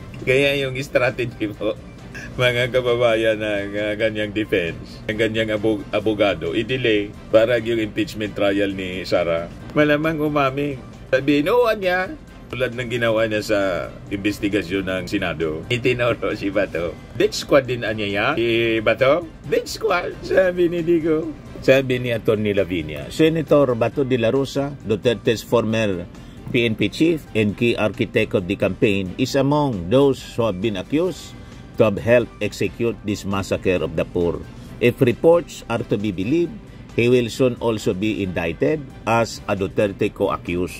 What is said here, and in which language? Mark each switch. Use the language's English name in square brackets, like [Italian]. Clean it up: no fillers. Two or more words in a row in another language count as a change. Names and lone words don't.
[Filipino] Kaya yung strategy po, mga kababayan ng ganyang defense, ng ganyang abogado, i-delay para yung [English] impeachment trial [Filipino] ni Sara. Malamang umaming. Sabihin, niya, tulad ng ginawa niya sa investigasyon ng Senado. Itinuro si Bato. [English] Death squad [Filipino] din niya si Bato. [English] Death squad, [Filipino] sabi ni Digong. Sabi ni Atty. Lavinia, Senator Bato de la Rosa, [English] Duterte's former PNP chief and key architect of the campaign, is among those who have been accused to have helped execute this massacre of the poor. If reports are to be believed, he will soon also be indicted as a Duterte co-accused.